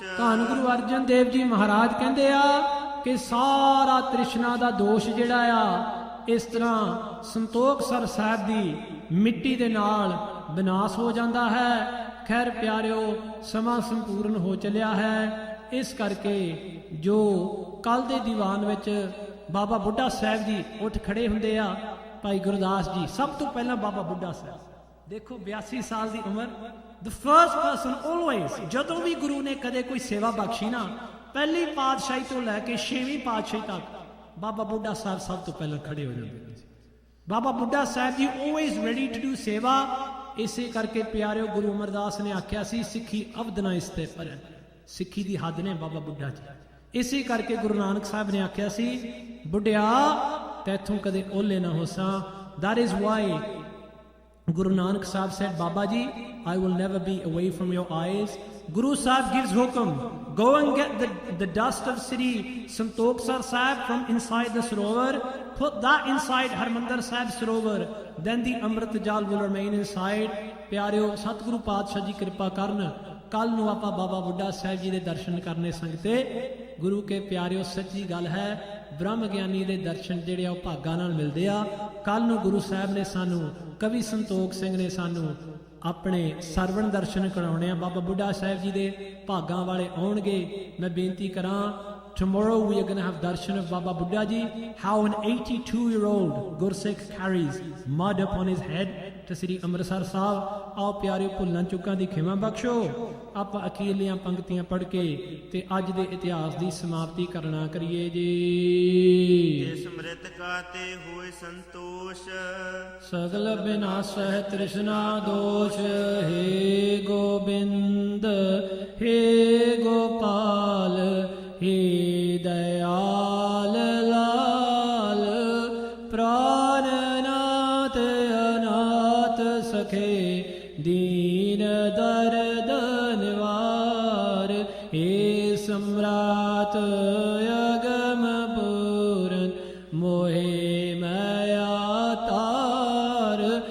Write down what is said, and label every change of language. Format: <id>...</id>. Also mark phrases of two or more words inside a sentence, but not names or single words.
<pa>ਧੰਨ ਗੁਰੂ ਅਰਜਨ ਦੇਵ ਜੀ ਮਹਾਰਾਜ ਕਹਿੰਦੇ ਆ ਕਿ ਸਾਰਾ ਤ੍ਰਿਸ਼ਨਾ ਦਾ ਦੋਸ਼ ਜਿਹੜਾ ਆ, ਇਸ ਤਰ੍ਹਾਂ ਸੰਤੋਖ ਸਰ ਸਾਹਿਬ ਦੀ ਮਿੱਟੀ ਦੇ ਨਾਲ ਵਿਨਾਸ਼ ਹੋ ਜਾਂਦਾ ਹੈ। ਖੈਰ ਪਿਆਰਿਓ, ਸਮਾਂ ਸੰਪੂਰਨ ਹੋ ਚੱਲਿਆ ਹੈ। ਇਸ ਕਰਕੇ ਜੋ ਕੱਲ ਦੇ ਦੀਵਾਨ ਵਿੱਚ ਬਾਬਾ ਬੁੱਢਾ ਸਾਹਿਬ ਜੀ ਉੱਠ ਖੜੇ ਹੁੰਦੇ ਆ, ਭਾਈ ਗੁਰਦਾਸ ਜੀ ਸਭ ਤੋਂ ਪਹਿਲਾਂ ਬਾਬਾ ਬੁੱਢਾ ਸਾਹਿਬ, ਦੇਖੋ 82 ਸਾਲ ਦੀ ਉਮਰ,</pa> <en>the first person always,</en> <pa>ਜਦੋਂ ਵੀ ਗੁਰੂ ਨੇ ਕਦੇ ਕੋਈ ਸੇਵਾ ਬਖਸ਼ੀ ਨਾ, ਪਹਿਲੀ ਪਾਤਸ਼ਾਹੀ ਤੋਂ ਲੈ ਕੇ 6ਵੀਂ ਪਾਤਸ਼ਾਹੀ ਤੱਕ ਬਾਬਾ ਬੁੱਢਾ ਸਾਹਿਬ ਸਭ ਤੋਂ ਪਹਿਲਾਂ ਖੜੇ ਹੋ ਜਾਂਦੇ ਸੀ।</pa> <en>ਬਾਬਾ ਬੁੱਢਾ ਸਾਹਿਬ ਜੀ always ready to do ਸੇਵਾ।</en> <pa>ਇਸੇ ਕਰਕੇ ਪਿਆਰਿਓ, ਗੁਰੂ ਅਮਰਦਾਸ ਨੇ ਆਖਿਆ ਸੀ, ਸਿੱਖੀ ਅਵਧ ਨਾ ਇਸਤੇ ਪਰ, ਸਿੱਖੀ ਦੀ ਹੱਦ ਨੇ ਬਾਬਾ ਬੁੱਢਾ ਜੀ। ਇਸੇ ਕਰਕੇ ਗੁਰੂ ਨਾਨਕ ਸਾਹਿਬ ਨੇ ਆਖਿਆ ਸੀ, ਬੁੱਢਿਆ ਤੈਥੋਂ ਕਦੇ ਓਲੇ ਨਾ ਹੋਸਾਂ।</pa> <en>that is why Guru Nanak Sahib said, Baba ji, I will never be away from your eyes. Guru Sahib gives hukum, go and get the dust of Sri Santokh Sahib from inside the Sarovar, put that inside Harmandir Sahib Sarovar, then the Amrit Jal will remain inside.</en> <pa>ਪਿਆਰਿਓ, ਸਤਿਗੁਰੂ ਪਾਤਸ਼ਾਹ ਜੀ ਕਿਰਪਾ ਕਰਨ, ਕੱਲ ਨੂੰ ਆਪਾਂ ਬਾਬਾ ਬੁੱਢਾ ਸਾਹਿਬ ਜੀ ਦੇ ਦਰਸ਼ਨ ਕਰਨੇ ਸੰਗਤੇ। ਗੁਰੂ ਕੇ ਪਿਆਰਿਓ, ਸੱਚੀ ਗੱਲ ਹੈ, ਬ੍ਰਹਮ ਗਿਆਨੀ ਦੇ ਦਰਸ਼ਨ ਜਿਹੜੇ ਆ ਉਹ ਭਾਗਾਂ ਨਾਲ ਮਿਲਦੇ ਆ। ਕੱਲ ਨੂੰ ਗੁਰੂ ਸਾਹਿਬ ਨੇ ਸਾਨੂੰ, ਕਵੀ ਸੰਤੋਖ ਸਿੰਘ ਨੇ ਸਾਨੂੰ ਆਪਣੇ ਸਰਵਣ ਦਰਸ਼ਨ ਕਰਾਉਣੇ ਆ। ਬਾਬਾ ਬੁੱਢਾ ਸਾਹਿਬ ਜੀ ਦੇ ਭਾਗਾਂ ਵਾਲੇ ਆਉਣਗੇ। ਮੈਂ ਬੇਨਤੀ ਕਰਾਂ,</pa> <en>tomorrow we are going to have darshan of Baba Buddha ji, how an 82-year-old Gursikh carries mud upon his head to Sri Amritsar Sahib।</en> <pa>ਆਓ ਪਿਆਰਿਓ, ਭੁੱਲਾਂ ਚੁੱਕਾਂ ਦੀ ਖਿਮਾ ਬਖਸ਼ੋ। ਆਪਾਂ ਅਖੀਰਲੀਆਂ ਪੰਕਤੀਆਂ ਪੜ੍ਹ ਕੇ ਤੇ ਅੱਜ ਦੇ ਇਤਿਹਾਸ ਦੀ ਸਮਾਪਤੀ ਕਰਨਾ ਕਰੀਏ ਜੀ। ਜਿਸ ਮ੍ਰਿਤ ਕਾ ਤੇ ਹੋਏ ਸੰਤੋਸ਼, ਸਗਲ ਬਿਨਾਸਹਿ ਤ੍ਰਿਸ਼ਨਾ ਦੋਸ਼। ਹੇ ਗੋਬਿੰਦ, ਹੇ ਗੋਪਾਲ, ਹੇ ਦਇਆਲ ਲਾਲ, ਪ੍ਰਾਣਨਾਥ ਅਨਾਥ ਸਖੇ, ਦੀਨ ਦਰਦ ਨਿਵਾਰ। ਹੇ ਸਮ੍ਰਾਟ ਅਗਮ ਪੂਰਨ, ਮੋਹੇ ਮਾਇਆ ਤਾਰ।</pa>